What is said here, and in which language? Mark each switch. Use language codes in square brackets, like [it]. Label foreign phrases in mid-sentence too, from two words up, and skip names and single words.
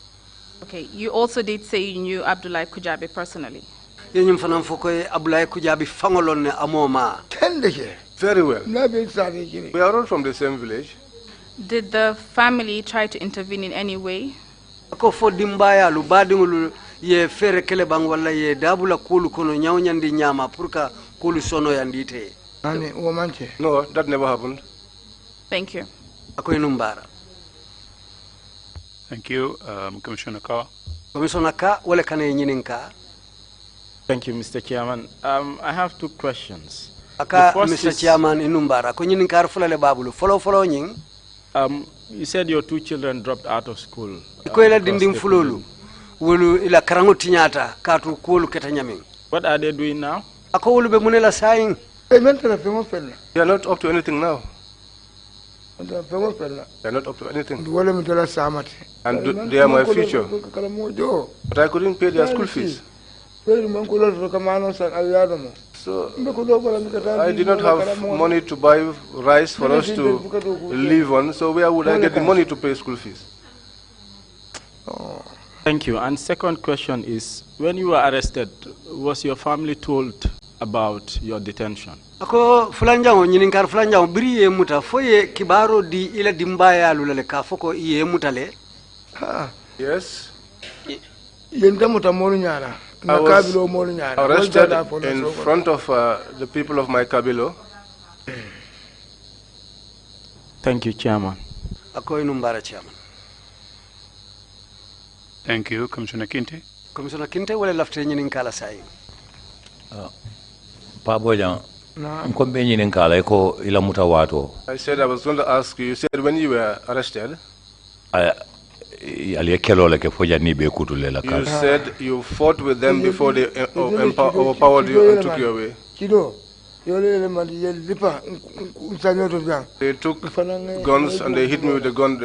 [en] Okay, you also did say you knew Abdullah Kujabi personally. Very well. We are all from the same village. Did the family try to intervene in any way? [man] Ako fo dimbaya lu badingulu ye fere kele bang wala ye dabula kulu kono nyawnyandi nyama purka kulu sono yandite. [en] No, that never happened. Thank you. [man] Ako inumbara. [en] Thank you, Commissioner Ka. Commissioner Ka, [man] wale kane nyininka. [en] Thank you, Mr. Chairman. I have 2 questions. [man] Aka Mr. Chairman inumbara. Ko nyininka arfula le babulu. Follow nying. [en] You said your 2 children dropped out of school. [man] Ikoela dindim fululu. Wulu ila karango tinyata katu kulu ketanyaming. [en] What are they doing now? [man] Ako wulu be munela saing. [en] They are not up to anything now. They are not up to anything. And they are my future. But I couldn't pay their school fees. So I did not have money to buy rice for us to live on. So where would I get the money to pay school fees? Thank you. And second question is, when you were arrested, was your family told about your detention? [man] Ako fulanjango nyininkar fulanjango biri ye muta foye kibaro di ila dimbaya lulale ka foko ye mutale. [en] Yes. I was arrested in front of the people of my Kabilo. Thank you, Chairman. [man] Ako inumbara, Chairman. [en] Thank you, Commissioner Kinte. [man] Commissioner Kinte, wale lafte nyininkala sayi. Paboja, mkombe nyininkala iko ila mutawato. [en] I said I was going to ask you. You said when you were arrested. You said you fought with them before they overpowered you and took you away. They took guns and they hit me with the gun.